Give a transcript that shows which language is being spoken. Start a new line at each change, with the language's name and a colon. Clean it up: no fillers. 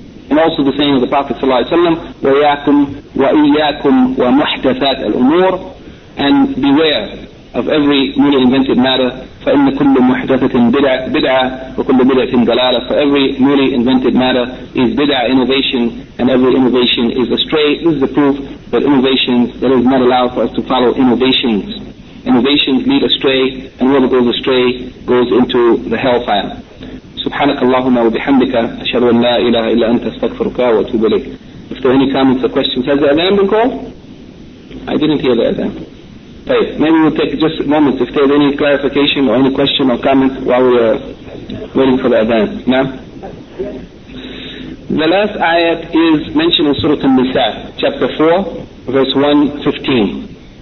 English: And also the saying of the Prophet sallallahu alaihi wasallam,
Arabic: وَيَاكُمْ وَإِيَّاكُمْ وَمُحْدَثَاتِ الْأُمُورِ,
English: and beware of every newly invented matter,
Arabic: فَإِنَّ كُلُّ مُحْدَثَةٍ بِدْعَةٍ وَكُلُّ بِدْعَةٍ دَلَالَةٍ,
English: for every newly invented matter is bid'ah, innovation, and every innovation is astray. This is the proof that innovations, that is not allowed for us to follow innovations. Innovations lead astray, and whoever goes astray goes into the hellfire.
Arabic: سبحانك اللهم وبحمدك أشهد أن لا إله إلا أنت أستغفرك وأتوب إليك.
English: If there are any comments or questions, has the adhan been called? I didn't hear the adhan.
Arabic: طيب,
English: maybe we'll take just a moment if there's any clarification or any question or comment while we're waiting for the adhan.
Arabic: نعم.
English: The last ayat is mentioned in Surah An-Nisa, chapter 4, verse 115.